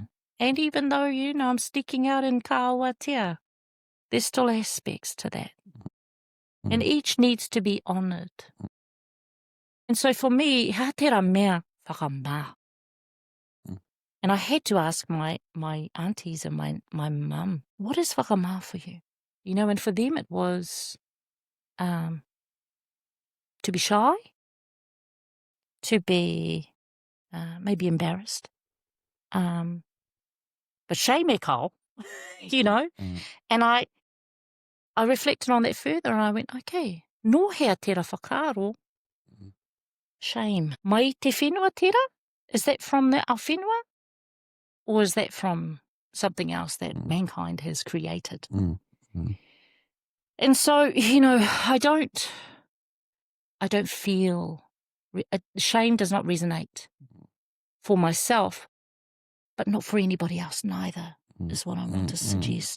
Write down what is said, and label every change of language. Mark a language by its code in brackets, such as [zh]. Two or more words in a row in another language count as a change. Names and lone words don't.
[en] And even though, I'm sticking out in Kāwatea, there's still aspects to that. And each needs to be honoured. And so for me, [mi] ha tera mea whakamā. [en] And I had to ask my aunties and my mum, what is whakamā for you? And for them it was to be shy, to be maybe embarrassed, but shame [mi] e kao, [en] And I reflected on that further and I went, okay, [mi] no hea tera whakaaro, [en] shame. [mi] Mai te whenua tera? [en] Is that from the [mi] ao whenua? [en] Or is that from something else that mankind has created? And so, I don't feel, shame does not resonate for myself, but not for anybody else neither, is what I want to suggest.